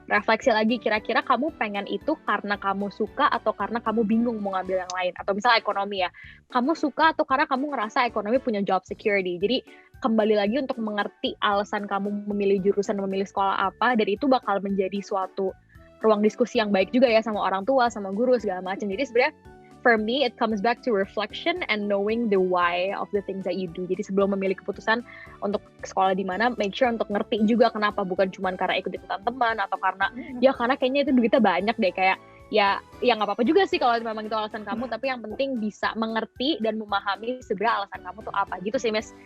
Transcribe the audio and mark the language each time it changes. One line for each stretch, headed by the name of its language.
Indonesian: Refleksi lagi, kira-kira kamu pengen itu karena kamu suka atau karena kamu bingung mau ngambil yang lain. Atau misalnya ekonomi ya, kamu suka atau karena kamu ngerasa ekonomi punya job security. Jadi kembali lagi untuk mengerti alasan kamu memilih jurusan, memilih sekolah apa, dan itu bakal menjadi suatu ruang diskusi yang baik juga ya sama orang tua, sama guru, segala macam. Jadi sebenarnya
English: for me, it comes back to reflection and knowing the why of the things that you do.
Indonesian: Jadi sebelum memilih keputusan untuk sekolah di mana,
English: make sure
Indonesian: untuk ngerti juga kenapa, bukan cuma karena ikut-ikutan teman atau karena ya karena kayaknya itu duitnya banyak deh, kayak ya nggak apa-apa juga sih kalau memang itu alasan kamu, tapi yang penting bisa mengerti dan memahami sebenarnya alasan kamu tuh apa gitu sih, Miss.